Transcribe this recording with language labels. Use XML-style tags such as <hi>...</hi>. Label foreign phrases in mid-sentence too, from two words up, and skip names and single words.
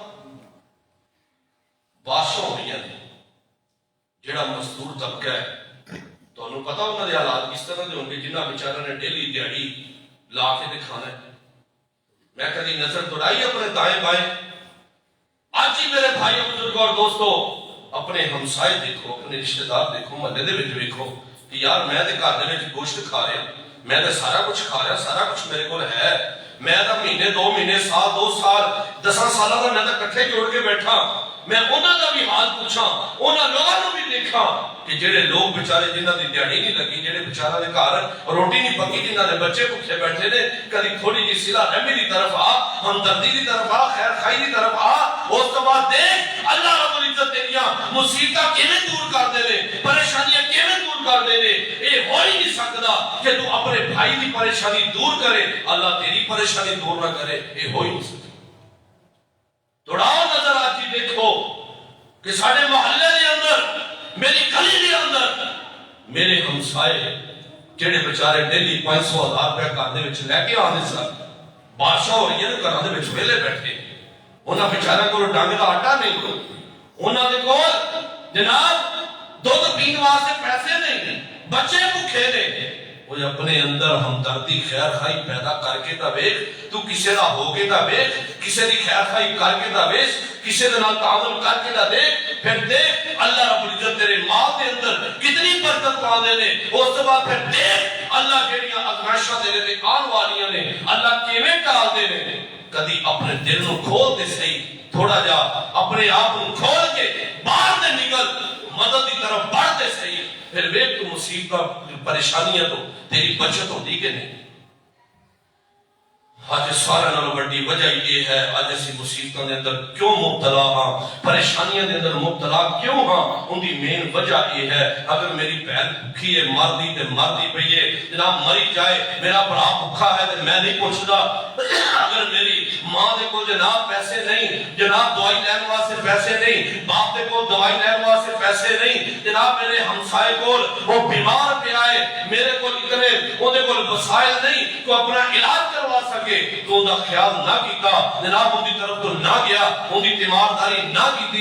<pa>بادشاہ ہوئیاں نے جڑا مزدور طبقہ ہے تو انہوں پتا انہوں نے حالات کس طرح دے ہوں گے جنہاں بیچارہ نے ڈیلی دیہڑی لا کے دکھانا ہے.</pa> <ur>میں کبھی نظر دوڑائی اپنے دائیں بائیں.</ur> <pa>آج ہی میرے بھائی بزرگ اور دوستو اپنے ہمسائے دیکھو, اپنے رشتہ دار دیکھو, محلے دے وچ دیکھو کہ یار میں تے گھر دے وچ گوشت کھا رہا, میں تے سارا کچھ کھا رہا, سارا کچھ میرے کول ہے. میں تے مہینے 2 مہینے سال 2 سال 10 سالاں دا میں تے کٹھے جوڑ کے بیٹھا. میں انہاں دا بھی حال پوچھاں, انہاں لوگاں نوں بھی دیکھاں کہ جڑے لوگ بیچارے جنہاں دی دیہڑی نہیں لگی, جڑے بیچارہ دے گھر روٹی نہیں پکی, جنہاں دے بچے بھوکے بیٹھے نے, کدی تھوڑی جی صلہ رحمی دی طرف آ, ہمدردی دی طرف آ, خیر خائی دی طرف آ. اس تو بعد دیکھ</pa> <ar>اللہ رب العزت</ar> <pa>تیریاں مصیبتاں کیویں دور کر دے نے, پریشانیاں کیویں دور کر دے نے. اے ہو ہی نہیں سکدا کہ تو اپنے بھائی دی پریشانی دور کرے اللہ تیری پریشانی دور نہ کرے. اے ہو ہی نہیں سکدا. دوڑاؤ نظر آج جی دیکھو کہ ساڑھے محلے دے اندر, میری گلی دے اندر میرے ہمسائے جڑے بیچارے ڈیلی 500,000 روپے گھر دے وچ لے کے آنے سن, بادشاہ ہو رہی ہے گھراں دے وچ ویلے بیٹھے, انہاں بیچاریاں کول ڈنگ دا آٹا نہیں, انہاں دے کول جناب دودھ پین واسطے پیسے نہیں, بچے بھوکے نے. وہ اپنے اندر ہمدردی خیر خائی پیدا کر کے تا ویکھ, تو کسے دا ہو کے تا ویکھ, کسے دی خیر خائی کر کے تا ویکھ, کسے دے نال تعاون کر کے تا دیکھ. پھر دیکھ</pa> <ar>اللہ رب العزت</ar> <pa>تیرے مال دے اندر کتنی برکت پا دے نے. اس کے بعد پھر دیکھ اللہ جڑیاں آزمائشاں تیرے تے آن والیاں نے اللہ کیویں ٹال دے نے. کدی اپنے دل نو کھول دے صحیح, تھوڑا جا اپنے آپ کو کھول کے باہر دے نکل, مدد دی طرف بڑھ دے صحیح. پھر ویکھ تو مصیبت پریشانیاں تو تیری بچت ہوتی کہ نہیں. آج سارا نال بڑی وجہ یہ ہے آج اسی مصیبتوں دے اندر کیوں مبتلا ہاں, پریشانیاں دے اندر مبتلا کیوں ہاں. ان دی مین وجہ یہ ہے اگر میری بہن بھوکی ہے مردی تے مردی پئی ہے جناب مری جائے, میرا بڑا بھوکا ہے تے میں نہیں پوچھدا. اگر میری ماں دے کول جناب پیسے نہیں, جناب دوائی لین واسطے پیسے نہیں, باپ دے کول دوائی لین واسطے پیسے نہیں, جناب میرے ہمسائے کول وہ بیمار پیا ہے, میرے کول اتنے اودے کول وسائل نہیں تو اپنا علاج کروا سکے, تو ان کا خیال نہ کیتا جناب,</pa> <ur>ان کی طرف تو نہ گیا, ان کی تیمارداری نہ کی.</ur>